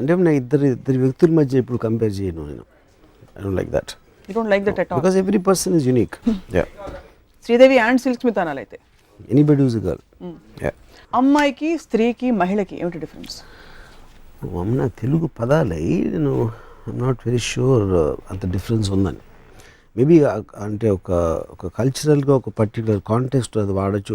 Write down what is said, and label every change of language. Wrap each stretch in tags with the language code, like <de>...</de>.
<te>అంటే నేను ఇద్దరు వ్యక్తుల మధ్య ఇప్పుడు కంపేర్ చేయను.</te> <en>నేను I don't like that. You don't like that at all? Because every person is unique. Yeah.</en> <te>Sridevi and silk Smitha అనాలైతే</te> <en>Anybody who's a girl. Yeah.</en> <te>అమ్మాయికి, స్త్రీకి, మహిళకి ఏమిటి డిఫరెన్స్? అమ్మ తెలుగు పదాలై నేను</te> <en>I'm not very sure</en> <te>అంత డిఫరెన్స్ ఉందని. మేబీ అంటే ఒక కల్చరల్గా ఒక పర్టికులర్ కాంటెక్స్ట్ అది వాడచ్చు.</te>